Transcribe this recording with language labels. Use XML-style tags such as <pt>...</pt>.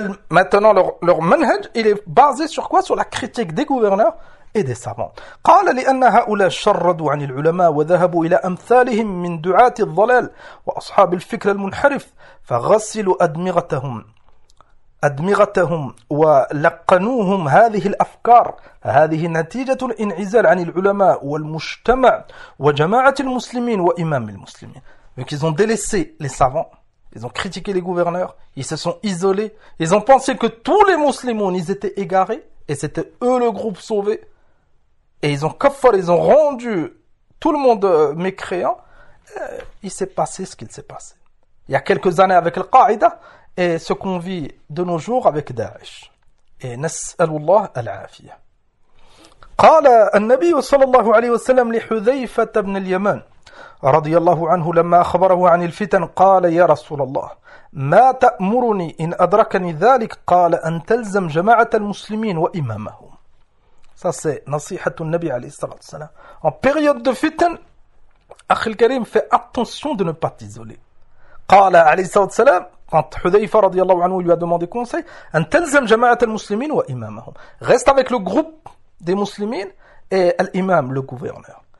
<fr>Maintenant, leur manhaj, il est basé sur quoi? Sur la critique des gouverneurs. Et des savants.</fr> <ar>قال لأن هؤلاء شردوا عن العلماء وذهبوا إلى أمثالهم من دعاة الضلال وأصحاب الفكر المنحرف فغسلوا أدمغتهم ولقنوهم هذه الأفكار هذه نتيجة الانعزال عن العلماء والمجتمع وجماعة المسلمين وإمام المسلمين.</ar> <fr>Donc ils ont délaissé les savants, ils ont critiqué les gouverneurs, ils se sont isolés, ils ont pensé que tous les musulmans, ils étaient égarés et c'était eux le groupe sauvé. Et ils ont kafir, ils ont rendu tout le monde mécréant. Il s'est passé ce qu'il s'est passé. Il y a quelques années avec Al-Qaïda et ce qu'on vit de nos jours avec Daesh.</fr> <ar>Et nas'alullah al-afiyah. قال النبي صلى الله عليه وسلم لحذيفة بن اليمان رضي الله عنه لما أخبره عن الفتن قال يا رسول الله ما تأمرني إن أدركني ذلك قال أن تلزم جماعة المسلمين وإمامهم. Ça, c'est Nasihatun Nabi alayhi salatu salam.</ar> <fr>En période de fitan, Akhil Karim fait attention de ne pas t'isoler.</fr> <ar>Qala alayhi salatu salam,</ar> <fr>quand</fr> <ar>Hudhayfa radiallahu anhu</ar> <fr>lui a demandé conseil,</fr> <ar>An talzam jama'at al-muslimin wa imamahum.</ar> <fr>Reste avec le groupe des muslimines et l'imam, le gouverneur.</fr>